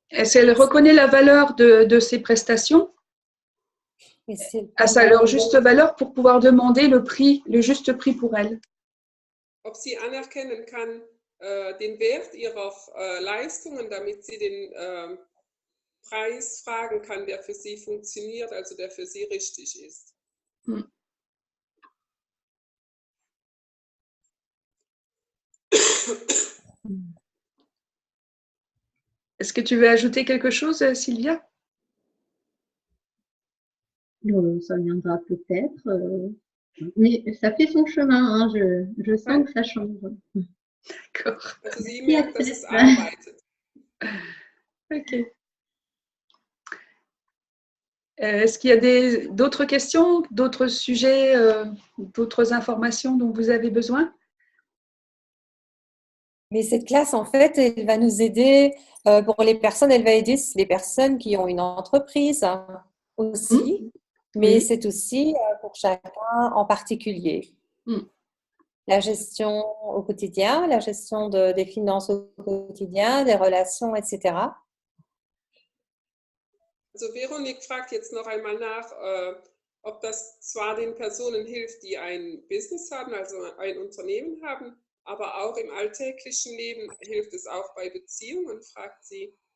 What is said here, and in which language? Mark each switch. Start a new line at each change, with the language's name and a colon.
French: Si elle reconnaît la valeur de ses prestations, à leur juste valeur pour pouvoir demander le juste prix pour elle.
German: Ob sie anerkennen kann den Wert ihrer Leistungen, damit sie den Preis fragen kann, der für sie funktioniert, also der für sie richtig ist.
French: Est-ce que tu veux ajouter quelque chose, Sylvia? Ça viendra peut-être. Mais ça fait son chemin, hein, je sens que ça change. D'accord.
German: Also sie merkt, dass es arbeitet. Ok.
French: Est-ce qu'il y a d'autres questions, d'autres sujets, d'autres informations dont vous avez besoin? Mais cette classe, en fait, elle va nous aider pour les personnes, elle va aider les personnes qui ont une entreprise aussi, mais c'est aussi pour chacun en particulier. La gestion au quotidien, la gestion des finances au quotidien, des relations, etc.
German: Also Veronik fragt jetzt noch einmal nach, ob das zwar den Personen hilft, die ein Business haben, also ein Unternehmen haben, aber auch im alltäglichen Leben hilft es auch bei Beziehungen, fragt sie.